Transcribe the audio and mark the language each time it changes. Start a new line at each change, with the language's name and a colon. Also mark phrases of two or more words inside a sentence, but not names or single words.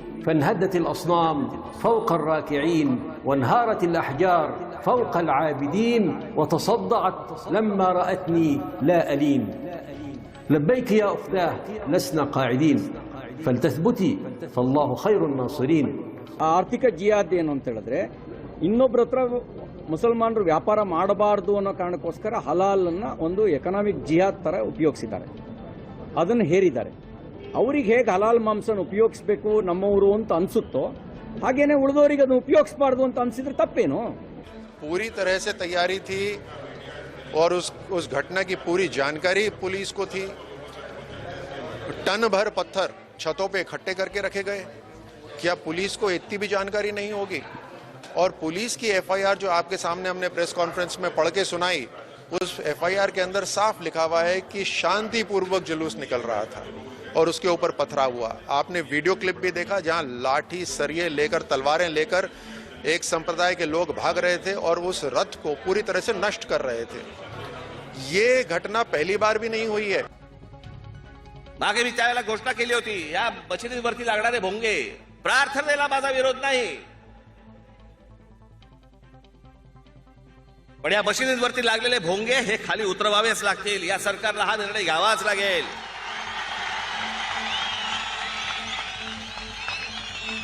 Arabic: فانهدت الأصنام فوق الراكعين، وانهارت الأحجار فوق العابدين، وتصدعت لما رأتني لا ألين. لبيك يا أختاه لسنا قاعدين، فلتثبتي فالله خير الناصرين.
Kannada: ಆರ್ಥಿಕ ಜಿಹಾದ್ ಏನು ಅಂತ ಹೇಳಿದ್ರೆ, ಇನ್ನೊಬ್ಬರ ಹತ್ರ ಮುಸಲ್ಮಾನರು ವ್ಯಾಪಾರ ಮಾಡಬಾರದು ಅನ್ನೋ ಕಾರಣಕ್ಕೋಸ್ಕರ ಹಲಾಲನ್ನ ಒಂದು ಎಕನಾಮಿಕ್ ಜಿಹಾದ್ ತರ ಉಪಯೋಗಿಸಿದ್ದಾರೆ, ಅದನ್ನು ಹೇರಿದ್ದಾರೆ. ಅವರಿಗೆ ಹೇಗೆ ಹಲಾಲ್ ಮಾಂಸನ ಉಪಯೋಗಿಸಬೇಕು ನಮ್ಮವರು ಅಂತ ಅನ್ಸುತ್ತೋ ಹಾಗೇನೆ ಉಳಿದವರಿಗೆ ಅದನ್ನು ಉಪಯೋಗಿಸಬಾರದು ಅಂತ ಅನ್ಸಿದ್ರೆ ತಪ್ಪೇನು?
Hindi: पूरी तरह से तैयारी थी और उस घटना की पूरी जानकारी पुलिस को थी। टन भर पत्थर छतों पे इकट्ठे करके रखे गए। क्या पुलिस को इतनी भी जानकारी नहीं होगी? और पुलिस की एफआईआर जो आपके सामने हमने
English: press conference
Hindi: में पढ़ के सुनाई, उस एफआईआर के अंदर साफ लिखा हुआ है कि शांतिपूर्वक जुलूस निकल रहा था और उसके ऊपर पथराव हुआ। आपने
English: video clip
Hindi: भी देखा जहां लाठी, सरिये लेकर, तलवारें लेकर एक संप्रदाय के लोग भाग रहे थे और उस रथ को पूरी तरह से नष्ट कर रहे थे। ये घटना पहली बार भी नहीं हुई है।
Marathi: मागे मी त्यावेळेला घोषणा केली होती, या मशिदीवरती लागणारे भोंगे प्रार्थनेला माझा विरोध नाही, पण या मशिदीवरती लागलेले भोंगे हे खाली उतरवावेच लागतील. या सरकारला हा निर्णय घ्यावाच लागेल.